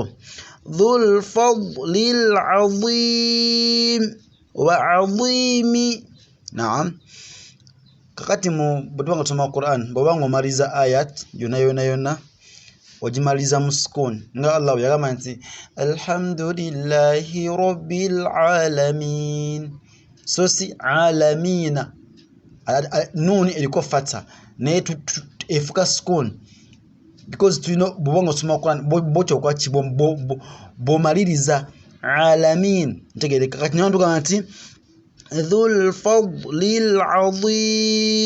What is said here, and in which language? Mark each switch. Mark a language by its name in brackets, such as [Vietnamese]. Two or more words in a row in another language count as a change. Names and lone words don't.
[Arabic] ذو الفضل العظيم oba azimi. [Ganda] Naam. Kakati bwe tuba nga tusoma Quran, bw'oba nga omaliza ayat yonna ogimaliza mu sukun nga Allah bwe yagamba nti [Arabic] الحمد لله رب العالمين. [Ganda] So si alamina. Nuni eriko fatha naye efuka sukun because tulina bw'oba nga osoma Quran bwotyo okwaki bw'omaliriza alamin ntegereka. Kati nayo tugamba nti [Arabic] ذو الفضل العظيم.